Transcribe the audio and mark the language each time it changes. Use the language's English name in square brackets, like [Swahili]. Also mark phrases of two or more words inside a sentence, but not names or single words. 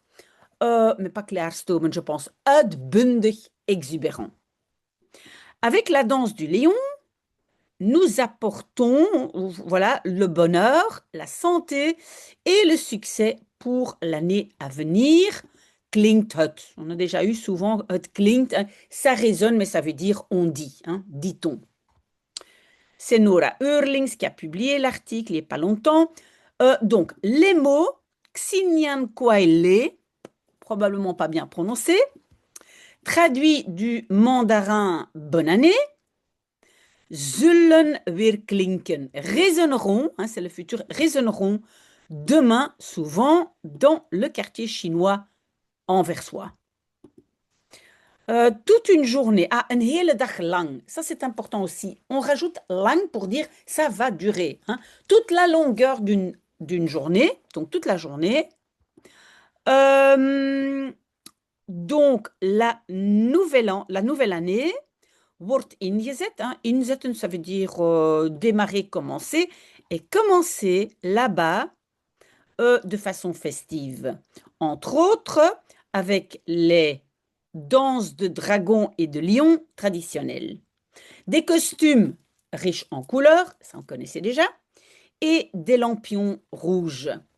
[French] Mais pas klaarstomen, je pense, uitbundig, exubérant. Avec la danse du lion, nous apportons voilà, le bonheur, la santé et le succès pour l'année à venir. [Dutch] Klinkt het. [French] On a déjà eu souvent [Dutch] het klinkt. [French] Hein. Ça résonne, mais ça veut dire on dit, hein, dit-on. C'est Nora Eurlings qui a publié l'article il n'y a pas longtemps. Donc, les mots [Chinese] 新年快乐, [French] probablement pas bien prononcé, traduit du mandarin bonne année, [Dutch] zullen weer klinken, [French] résonneront, hein, c'est le futur, résonneront demain, souvent dans le quartier chinois anversois. Toute une journée, [Dutch] een hele dag lang, [French] ça c'est important aussi. On rajoute lang pour dire ça va durer. Hein. Toute la longueur d'une journée, donc toute la journée. Donc la nouvelle année [Dutch] wordt ingezet. [French] Hein. [Dutch] Inzetten, [French] ça veut dire démarrer, commencer. Et commencer là-bas de façon festive. Entre autres, avec les danses de dragons et de lions traditionnelles. Des costumes riches en couleurs, ça on connaissait déjà, et des lampions rouges.